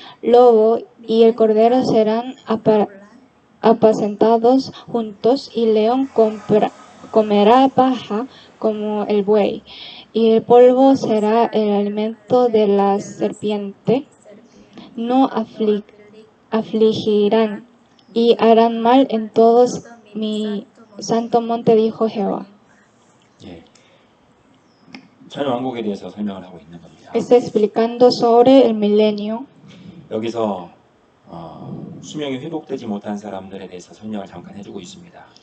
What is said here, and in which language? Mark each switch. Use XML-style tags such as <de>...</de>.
<es>Lobo y el cordero serán apacentados juntos, y león comerá paja como el buey, y el polvo será el alimento de la serpiente. No afligirán y harán mal en todos mi santo monte, dijo Jehová.</es> <ko>예, 천년왕국에 대해서 설명을 하고 있는 겁니다.</ko> <es>Está explicando sobre el milenio.</es> <ko>여기서 수명이 회복되지 못한 사람들에 대해서 설명을 잠깐 해주고 있습니다.</ko>